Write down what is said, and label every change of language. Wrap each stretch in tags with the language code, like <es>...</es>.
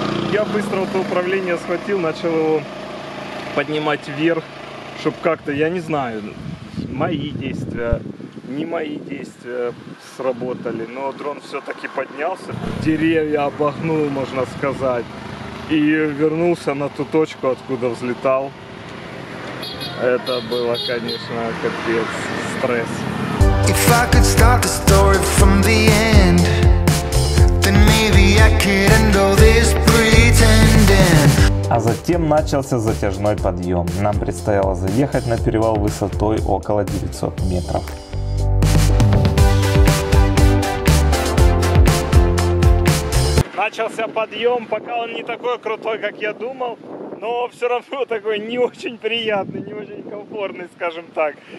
<ru>Я быстро автоуправление схватил, начал его поднимать вверх, чтобы как-то, я не знаю, мои действия, не мои действия сработали, но дрон все-таки поднялся, деревья обогнул, можно сказать, и вернулся на ту точку, откуда взлетал. Это было, конечно, капец, стресс.</ru> <en>If I could start the story from the end, then maybe I could end all this pretending.</en> <ru>А затем начался затяжной подъем. Нам предстояло заехать на перевал высотой около 900 метров. Начался подъем, пока он не такой крутой, как я думал, но все равно такой не очень приятный, не очень комфортный, скажем так.</ru>